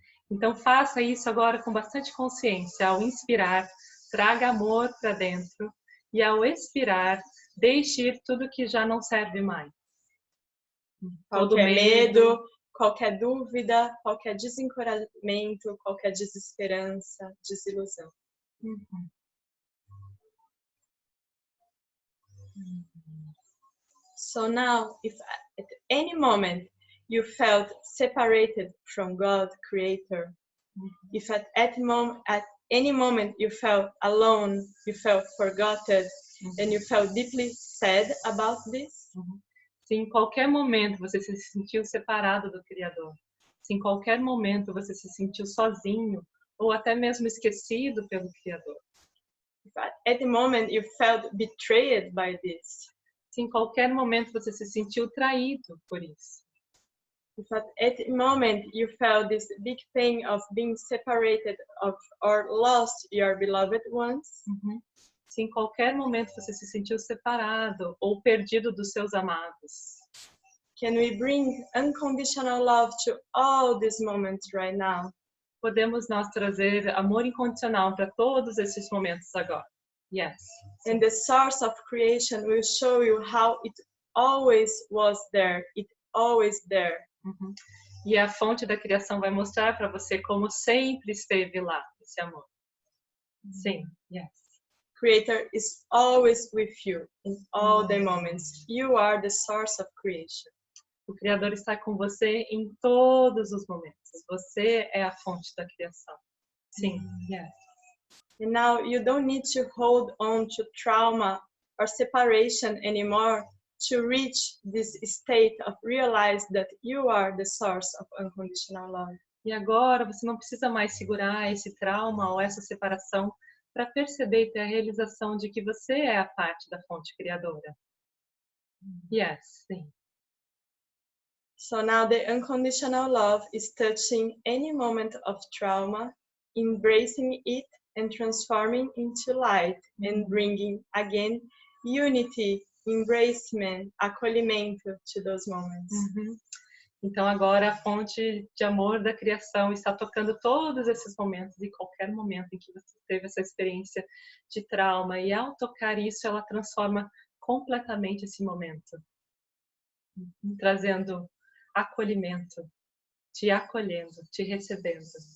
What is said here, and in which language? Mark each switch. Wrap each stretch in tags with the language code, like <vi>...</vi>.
<pt>Então faça isso agora com bastante consciência. Ao inspirar, traga amor para dentro. E ao expirar, deixe ir tudo que já não serve mais. Todo Qualquer medo, qualquer dúvida, qualquer desencorajamento, qualquer desesperança, desilusão.</pt> <en>So now, if at any moment you felt separated from God, Creator, if at any moment you felt alone, you felt forgotten, and you felt deeply sad about this,</en> <pt>Se em qualquer momento você se sentiu separado do Criador, se em qualquer momento você se sentiu sozinho ou até mesmo esquecido pelo Criador,</pt> <en>if at any moment you felt betrayed by this,</en> <pt>se em qualquer momento você se sentiu traído por isso,</pt> <en>if at any moment you felt this big pain of being separated of or lost your beloved ones,</en> <pt>se em qualquer momento você se sentiu separado ou perdido dos seus amados,</pt> <en>can we bring unconditional love to all these moments right now?</en> <pt>podemos nós trazer amor incondicional para todos esses momentos agora.</pt> <en>Yes. And the source of creation will show you how it always was there. It always there.</en> <pt>E a fonte da criação vai mostrar para você como sempre esteve lá, esse amor. Sim,</pt> <en>yes. Creator is always with you in all the moments. You are the source of creation.</en> <pt>O Criador está com você em todos os momentos. Você é a fonte da criação. Sim,</pt> <en>yes. And now you don't need to hold on to trauma or separation anymore to reach this state of realize that you are the source of unconditional love.</en> <pt>E agora você não precisa mais segurar esse trauma ou essa separação para perceber e ter a realização de que você é a parte da fonte criadora.</pt> <en>Yes,</en> <pt>sim.</pt> <en>So now the unconditional love is touching any moment of trauma, embracing it and transforming into light and bringing again unity, embracement, acolhimento to those moments.</en> <pt>Então agora a fonte de amor da criação está tocando todos esses momentos e qualquer momento em que você teve essa experiência de trauma, e ao tocar isso ela transforma completamente esse momento, trazendo acolhimento, te acolhendo, te recebendo.</pt>